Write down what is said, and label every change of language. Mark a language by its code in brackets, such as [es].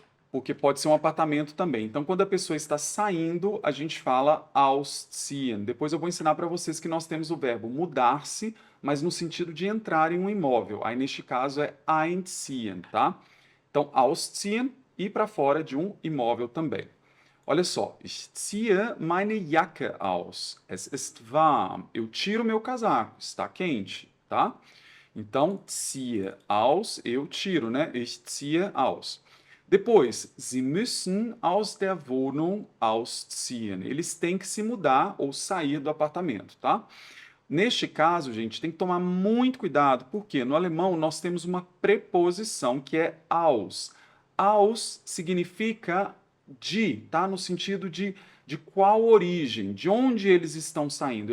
[pt] Porque pode ser um apartamento também. Então, quando a pessoa está saindo, a gente fala ausziehen. Depois eu vou ensinar para vocês que nós temos o verbo mudar-se, mas no sentido de entrar em um imóvel. Aí, neste caso, é einziehen, tá? Então, ausziehen, ir para fora de um imóvel também. Olha só, [de] ich ziehe meine Jacke aus. Es ist warm. [pt] Eu tiro meu casaco, está quente, tá? Então, [de] ziehe aus, [pt] eu tiro, né? [de] Ich ziehe aus. [pt] Depois, [de] Sie müssen aus der Wohnung ausziehen. [pt] Eles têm que se mudar ou sair do apartamento, tá? Neste caso, gente, tem que tomar muito cuidado, porque no alemão nós temos uma preposição que é aus. Aus significa de, tá? No sentido de qual origem, de onde eles estão saindo.